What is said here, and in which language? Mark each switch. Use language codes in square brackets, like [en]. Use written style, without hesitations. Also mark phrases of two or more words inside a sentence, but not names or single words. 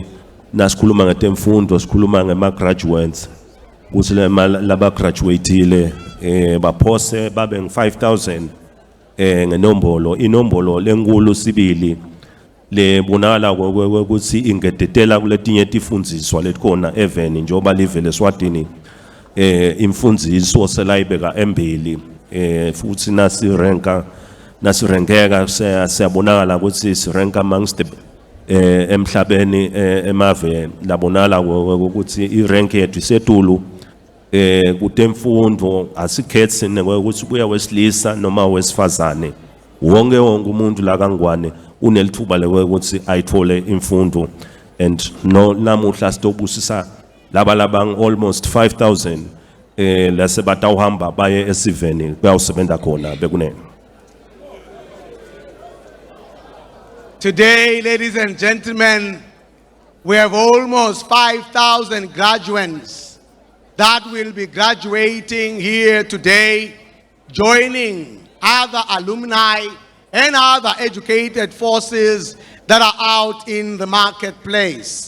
[ss] nasikhuluma ngetemfundo sikhuluma ngema graduates ukuthi laba graduateile baphose babe ngu 5,000 ngenombolo inombolo lenkulu sibili le bonala ukuthi ingedetela kuletinye tifundziswa letikhona eveni njoba live leSwatini imfundziso selayibeka embili futhi nasirenkeka siyabonakala ukuthi sirenka amongst emhlabeni emave labonala ukuthi irank yethu isetulu kutemfundo asikhethi ukuthi kuya wesilisa noma wesifazane wonke umuntu la kangwane unelithuba lokuthi ayithole imfundo and no namuhla sitobusisa labang almost 5,000 lase batawuhamba baye esiveni bayawusebenza khona bekunene. [en] Today, ladies and gentlemen, we have almost 5,000 graduates that will be graduating here today, joining other alumni and other educated forces that are out in the marketplace.